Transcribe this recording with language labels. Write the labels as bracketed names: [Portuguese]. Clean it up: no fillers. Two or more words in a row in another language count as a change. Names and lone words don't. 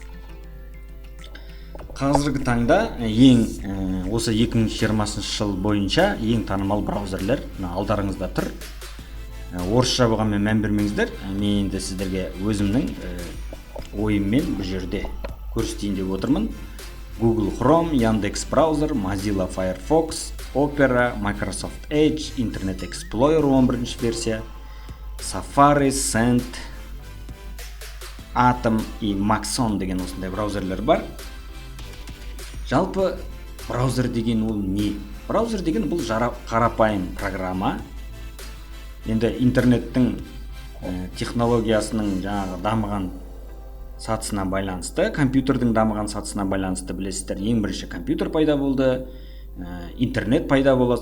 [Kazakh] Қазіргі таңда осы 2020 жыл бойынша ең танымал браузерлер алдарыңызда тұр. Орысша болғанмен мән бермеңіздер. Мен енді сіздерге өзімнің ойыммен бұл жерде көрсетейін деп отырмын. Google Chrome, Яндекс браузер, Mozilla Firefox, Opera, Microsoft Edge, Internet Explorer 11 версия, Safari, Sand, Atom и Maxon деген осындай браузерлер бар. Жалпы браузер деген ол не? Браузер деген бұл қарапайым программа. Енді интернеттің технологиясының жаңағы дамыған сатысына байланысты, компьютердің дамыған сатысына байланысты білесіздер, ең бірінші компьютер пайда болды, интернет пайда болады.